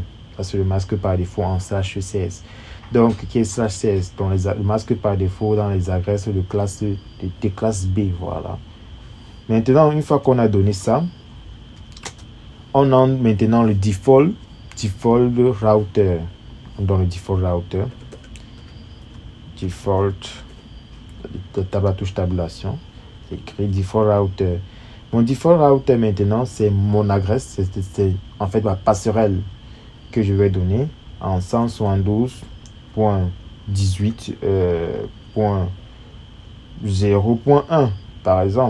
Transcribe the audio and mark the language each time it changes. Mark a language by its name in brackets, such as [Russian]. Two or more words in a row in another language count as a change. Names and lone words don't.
[French] Ça c'est le masque par défaut en /CS. Donc qui est /CS, donc le masque par défaut dans les adresses de classe B. Voilà. Maintenant, une fois qu'on a donné ça, on a maintenant le [English] default router. [French] On donne le [English] default router. Default, [French] la touche tabulation. C'est écrit [English] default router. [French] Mon [English] default router [French] maintenant, c'est mon adresse, c'est en fait ma passerelle que je vais donner en 172.18.0.1 par exemple.